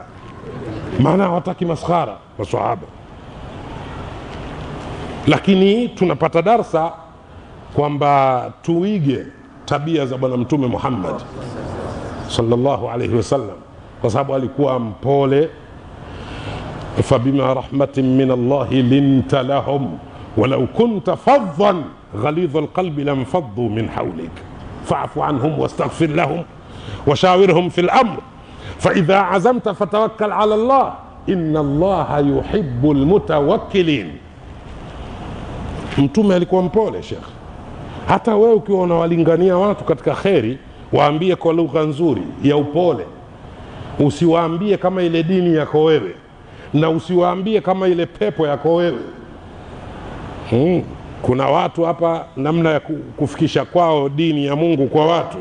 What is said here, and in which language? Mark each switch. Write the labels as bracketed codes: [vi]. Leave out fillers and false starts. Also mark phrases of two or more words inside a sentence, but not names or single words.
[sw] Maana hawataki maskhara maswahaba. Lakini tunapata darsa kwamba tuige tabia za Bwana Mtume Muhammad [ar] صلى الله عليه وسلم, [sw] kwa sababu alikuwa mpole. [ar] فبما رحمة من الله لنت لهم ولو كنت فظا غليظ القلب لانفضوا من حولك فاعف عنهم واستغفر لهم وشاورهم في الأمر فإذا عزمت فتوكل على الله إن الله يحب المتوكلين. [sw] Mtume alikuwa mpole Sheikh. Hata wewe ukiwa unawalingania watu katika kheri, waambie kwa lugha nzuri ya upole. Usiwaambie kama ile dini yako wewe, na usiwaambie kama ile pepo yako wewe. Kuna watu hapa namna ya kufikisha kwao dini ya Mungu kwa watu.